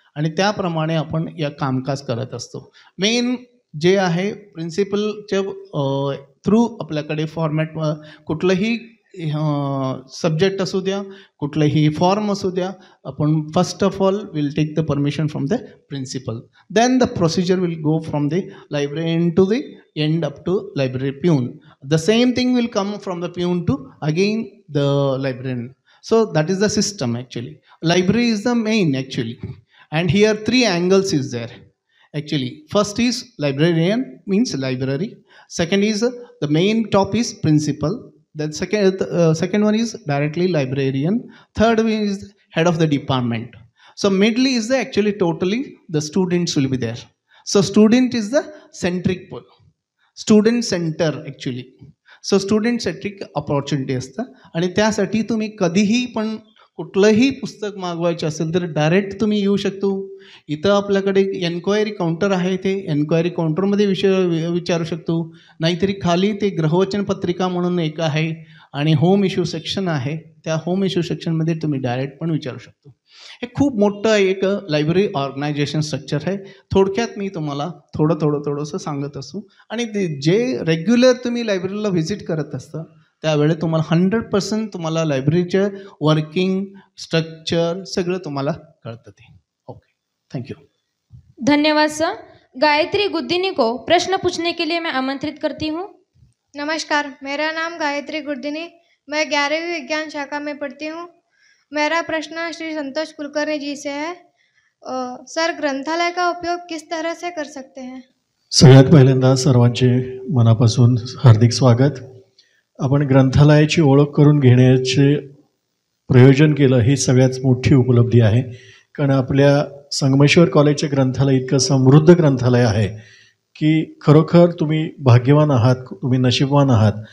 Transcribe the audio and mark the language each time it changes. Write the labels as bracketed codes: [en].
[mr] आणि त्याप्रमाणे आपण या कामकाज करत असतो. मेन जे आहे प्रिन्सिपलच्या थ्रू आपल्याकडे फॉर्मॅट कुठलंही सब्जेक्ट असू द्या, कुठलंही फॉर्म असू द्या, आपण [en] First of all will take the permission from the principal. Then the procedure will go from the librarian to the end up to library peon. The same thing will come from the peon to again the librarian. So that is the system actually. Library is the main actually. And here 3 angles is there actually. First is librarian, means library. Second is the main top is principal. Then second one is directly librarian. Third one is head of the department. So middle is the actually totally the students will be there. So student is the centric pole. Student centre actually. So student centric opportunity असतं. [mr] आणि त्यासाठी तुम्ही कधीही पण कुठलंही पुस्तक मागवायचं असेल तर डायरेक्ट तुम्ही येऊ शकतो. इथं आपल्याकडे एन्क्वायरी काउंटर आहे, ते एन्क्वायरी काउंटरमध्ये विचारू शकतो. नाहीतरी खाली ते ग्रहवचन पत्रिका म्हणून एक आहे आणि होम इश्यू सेक्शन आहे, त्या होम इश्यू सेक्शनमध्ये तुम्ही डायरेक्ट पण विचारू शकतो. हे खूप मोठं एक लायब्ररी ऑर्गनायझेशन स्ट्रक्चर आहे. थोडक्यात मी तुम्हाला थोडंसं सांगत असतो. आणि जे रेग्युलर तुम्ही लायब्ररीला व्हिजिट करत असता त्यावेळी तुम्हाला 100% तुम्हाला लायब्ररीचं वर्किंग स्ट्रक्चर सगळं तुम्हाला कळतं ते. [en] Okay, thank you. [mr] धन्यवाद सर. [hi] गायत्री गुद्दिनी को प्रश्न पूछने के लिए मैं आमंत्रित करती हूँ. नमस्कार, मेरा नाम गायत्री गुर्दिनी, मैं 11वीं विज्ञान शाखा में पढ़ती हूँ. मेरा प्रश्न श्री संतोष कुलकर्णी जी से है. सर, ग्रंथालय का उपयोग किस तरह से कर सकते हैं? [mr] सगळ्यात पहिल्यांदा सर्वांचे मनापासून हार्दिक स्वागत. आपण ग्रंथालयाची ओळख करून घेण्याचे प्रयोजन केलं ही सगळ्यात मोठी उपलब्धी आहे. कारण आपल्या संगमेश्वर कॉलेजचे ग्रंथालय इतकं समृद्ध ग्रंथालय आहे की खरोखर तुम्ही भाग्यवान आहात, तुम्ही नशीबवान आहात.